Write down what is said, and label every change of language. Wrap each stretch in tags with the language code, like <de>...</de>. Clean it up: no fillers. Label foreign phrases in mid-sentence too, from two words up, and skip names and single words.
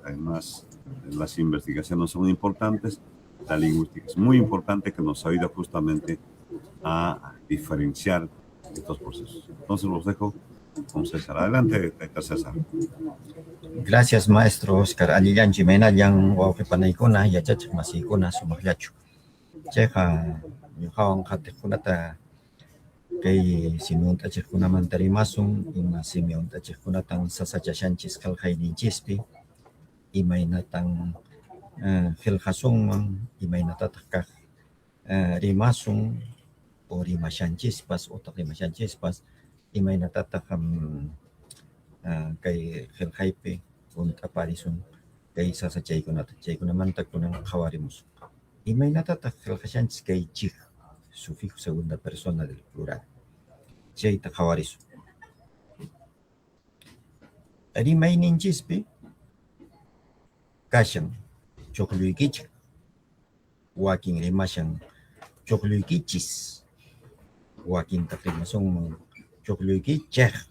<es>Además, las investigaciones son importantes. La lingüística es muy importante, que nos ayuda justamente a diferenciar estos procesos. Entonces los dejo con César. Adelante, César. Gracias, maestro Oscar.</es> <qu>Aliyan Jimena, yang wawqipanaykuna, yachachik masiykuna sumaqllachu. Chayqa ñuqawan qhatiqkunata kay simiyunt'achiqkunamanta rimasun, ima simiyunt'achiqkunatan sasachashanchis qillqayninchispi, imaynatan qillqasunman, imaynatataq kaq rimasun, o rimashanchispas, utaq rimashanchispas, imaynatataq kay qillqaypi unt'aparisun kay sasachaykunata, chaykunamanta kunan qhawarimusun. Imaynatataq qillqashanchis kay chik,</qu> <es>sufijo segunda persona del plural.</es> <qu>Chayta qhawarisun. Rimayninchispi kashan chuqlluykichik, wakin rimashan chuqlluykichis, wakintaq rimasunman chuqlluykichej,</qu>